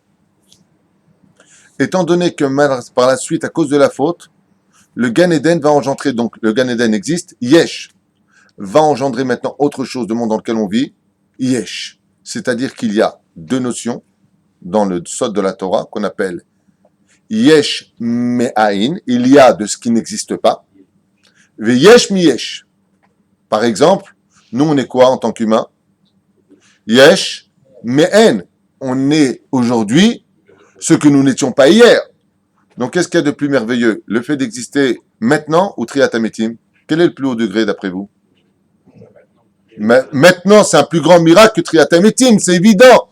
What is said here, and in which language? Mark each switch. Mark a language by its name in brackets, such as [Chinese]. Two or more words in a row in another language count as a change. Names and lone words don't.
[French] Étant donné que par la suite, à cause de la faute, le Gan Eden va engendrer, donc le Gan Eden existe, yesh va engendrer maintenant autre chose de monde dans lequel on vit, yesh. C'est-à-dire qu'il y a deux notions dans le sod de la Torah qu'on appelle [Hebrew] יש מאין, [French] il y a de ce qui n'existe pas, [Hebrew] ויש מיש. [French] Par exemple, nous on est quoi en tant qu'humains? [Hebrew] יש מאין. [French] On est aujourd'hui ce que nous n'étions pas hier. Donc qu'est-ce qu'il y a de plus merveilleux? Le fait d'exister maintenant ou [Hebrew] תחיית המתים? [French] Quel est le plus haut degré d'après vous? Maintenant, c'est un plus grand miracle que [Hebrew] תחיית המתים, [French] c'est évident.